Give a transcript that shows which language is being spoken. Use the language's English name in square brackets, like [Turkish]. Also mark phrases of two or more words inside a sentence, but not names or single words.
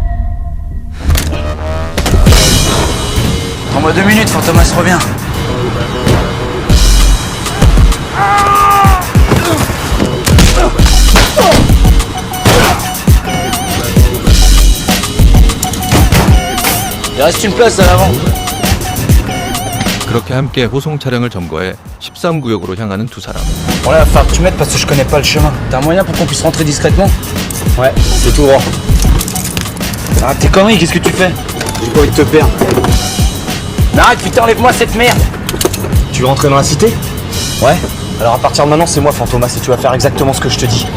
[French] Prends-moi 2 minutes, Fantomas revient. Il reste une place à l'avant. [Korean] 그렇게 함께 호송 차량을 점거해 13구역으로 향하는 두 사람. [French] Bon là, va falloir que tu m'aides parce que je connais pas le chemin. T'as un moyen pour qu'on puisse rentrer discrètement? Ouais, c'est tout droit. Arrête tes conneries, qu'est-ce que tu fais? J'ai pas envie de te perdre. Arrête, putain, enlève-moi cette merde. Tu veux rentrer dans la cité? Ouais. Alors à partir de maintenant, c'est moi Fantomas et tu vas faire exactement ce que je te dis.